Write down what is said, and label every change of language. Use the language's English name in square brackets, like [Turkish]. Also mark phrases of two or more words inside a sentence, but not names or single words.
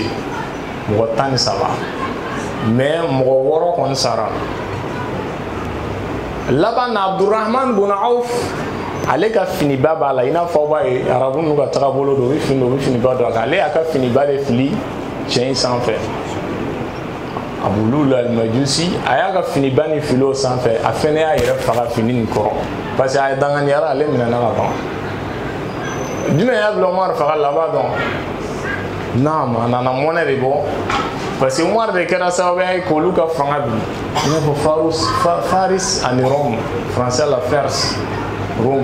[Bambara] Mɔgɔ 13. Mais mɔgɔ 6 kɔni sara. Laban na Abdurrahman bin Auf ale ka finiba b'a la, i n'a fɔ b'a ye arabu n'u ka tagabolo don, u bɛ finiba don a kan. Ale y'a ka finiba de fili cɛ in sanfɛ. Abu Lu'lu al-Majusi a y'a ka finiba ni fili o sanfɛ, a fɛnɛ y'a yɛrɛ faga fini nin kɔrɔ [French] parce que [Bambara] a ye danganiyara ale minɛna ka ban. Jumɛn y'a bila Umar faga la, a b'a dɔn. Naam, a nana mɔnɛ de bɔ [French] parce que [Bambara] Umar de kɛra sababuya ye k'olu ka fanga bi. I n'a fɔ Faris ani Rome, français la Perse, Rome.